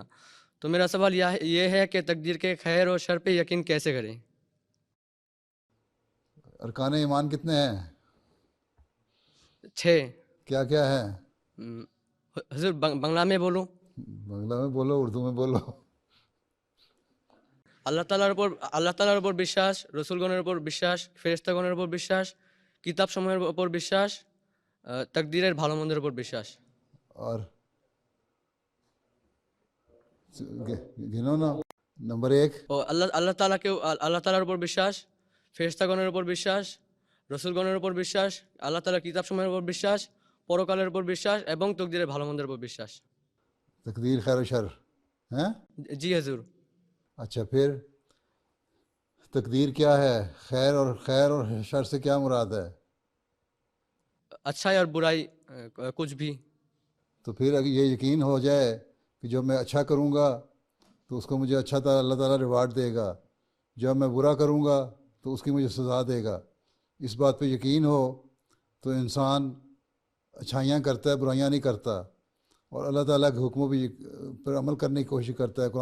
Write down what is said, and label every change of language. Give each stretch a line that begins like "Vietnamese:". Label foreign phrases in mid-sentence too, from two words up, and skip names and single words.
Urdu: تو میرا سوال یہ ہے کہ تقدیر کے خیر اور شر پہ یقین کیسے کریں؟ ارکان ایمان کتنے ہیں؟ 6. کیا کیا ہے؟ حضور بنگلہ میں بولوں؟ بنگلہ میں بولو، اردو میں بولو.
Bangla: আল্লাহ তাআলার উপর বিশ্বাস, রসুলগণের উপর বিশ্বাস, ফেরেশতাগণের উপর বিশ্বাস, কিতাবসমূহের উপর বিশ্বাস, তাকদীরের ভালো মন্দের উপর বিশ্বাস.
Urdu: اور گنو نا. نمبر 1
Bangla: ও আল্লাহ তাআলার উপর বিশ্বাস, ফেরেশতাগণের উপর বিশ্বাস, রসুলগণের উপর বিশ্বাস, আল্লাহ তাআলার কিতাবসমূহের উপর বিশ্বাস, পরকালের উপর বিশ্বাস এবং তাকদীরের ভালো মন্দের উপর বিশ্বাস.
Urdu: تقدیر خیر و شر ہیں.
Bangla: জি হুজুর.
Urdu: اچھا، پھر تقدیر کیا ہے؟ خیر اور شر سے کیا مراد ہے؟ اچھائی اور برائی کچھ بھی. تو پھر اگر یہ یقین ہو جائے کہ جو میں اچھا کروں گا تو اس کو مجھے اچھا اللہ تعالیٰ ریوارڈ دے گا، جب میں برا کروں گا تو اس کی مجھے سزا دے گا، اس بات پہ یقین ہو تو انسان اچھائیاں کرتا ہے، برائیاں نہیں کرتا، اور اللہ تعالیٰ کے حکموں پر عمل کرنے کی کوشش کرتا ہے.